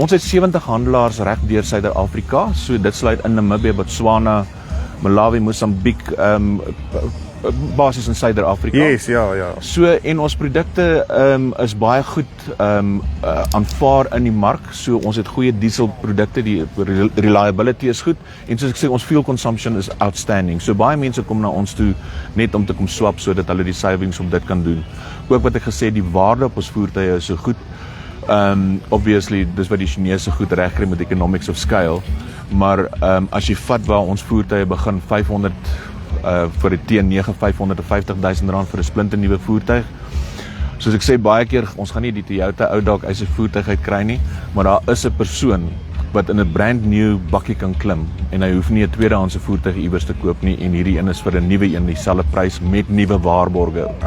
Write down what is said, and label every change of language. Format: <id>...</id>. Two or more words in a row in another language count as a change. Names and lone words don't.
<af>Ons het 70 handelaars reg deur Suid-Afrika, so dit sluit in Namibië, Botswana, Malawi, Mosambiek, basies in Suider-Afrika. Yes, ja. So, en ons produkte is baie goed aanvaar in die mark. So ons het goeie dieselprodukte, die reliability is goed, en soos ek sê, ons</af> <en>fuel consumption is outstanding.</en> <af>So baie mense kom na ons toe net om te kom swap, sodat hulle die savings op dit kan doen. Ook wat ek gesê, die waarde op ons voertuie is so goed. Obviously, dis wat die Chinese goed regkry met</af> <en>economics of scale,</en> <af>maar as jy vat waar ons voertuie begin 500 vir die T9 R550,000 vir 'n splinternuwe voertuig. Soos ek sê baie keer, ons gaan nie die Toyota ou dalk uit sy voertuig uit kry nie, maar daar is 'n persoon wat in 'n</af> <en>brand new</en> <af>bakkie kan klim en hy hoef nie 'n tweedehandse voertuig iewers te koop nie, en hierdie een is vir 'n nuwe een dieselfde prys met nuwe waarborge by.</af>